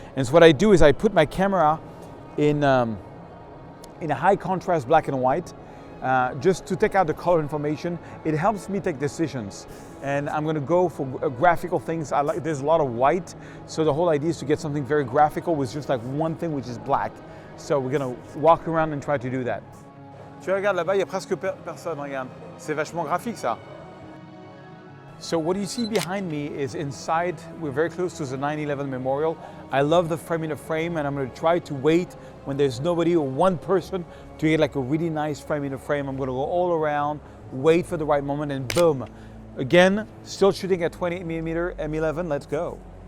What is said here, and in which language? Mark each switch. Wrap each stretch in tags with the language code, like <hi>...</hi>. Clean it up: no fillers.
<en>And so what I do is I put my camera in a high contrast black and white, just to take out the color information. It helps me take decisions. And I'm gonna go for graphical things. There's a lot of white, so the whole idea is to get something very graphical with just like one thing which is black. So we're gonna walk around and try to do that.</en> <fr>Tu regardes là-bas, il y a presque personne, regarde. C'est vachement graphique ça.</fr> <en>So what you see behind me is inside, we're very close to the 9/11 memorial. I love the frame in a frame and I'm gonna try to wait when there's nobody or one person to get like a really nice frame in a frame. I'm gonna go all around, wait for the right moment and boom. Again, still shooting at 28mm M11, let's go.</en>